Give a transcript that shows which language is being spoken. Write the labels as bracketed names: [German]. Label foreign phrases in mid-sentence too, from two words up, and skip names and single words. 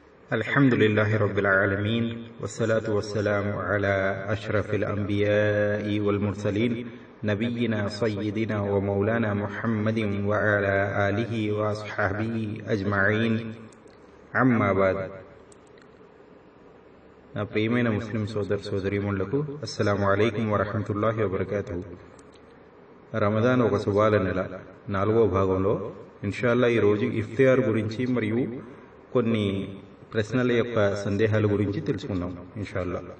[Arabic] الحمد لله رب العالمين والصلاة والسلام على أشرف الأنبياء والمرسلين نبينا سيدنا ومولانا محمد وعلى آله وأصحابه أجمعين أما بعد. [Telugu] నా ప్రియమైన ముస్లిం సోదరీమణులకు [Arabic] السلام عليكم ورحمة الله وبركاته. [Telugu] రమదాన్ ఒక శుభాల నెల 4వ భాగంలో ఇన్షాల్లా ఈరోజు ఇఫ్తియార్ గురించి మరియు కొన్ని ప్రశ్నల యొక్క సందేహాల గురించి తెలుసుకుందాం ఇన్షాల్లా.